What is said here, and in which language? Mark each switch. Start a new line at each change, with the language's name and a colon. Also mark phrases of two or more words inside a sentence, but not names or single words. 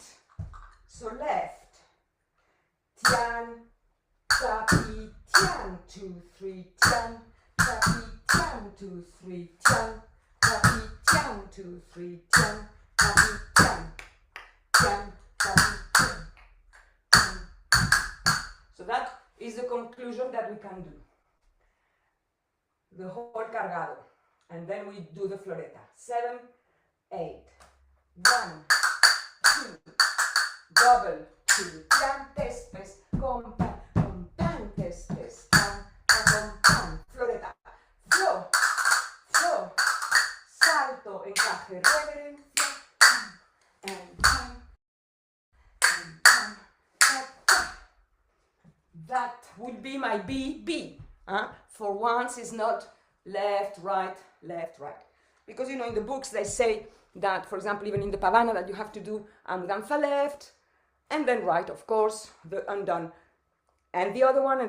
English: So left. Tian, tapi, tian. 2, 3, tian. Tapi, tian. 2, 3, tian. Tapi, tian. 2, 3, tian. Tapi, tian. Tian, tapi, tian. So that is the conclusion that we can do. The whole cargado. And then we do the floreta. 7, 8. 1, 2, double, 2, tian, test, pace, compan, test, pace, pan, compan, floreta, flow, flow, salto, encaje, reverencia, and pan, that would be my B. For once it's not left, right, because you know in the books they say that, for example, even in the pavana, that you have to do a mudanza left and then right, of course, the undone, and the other one.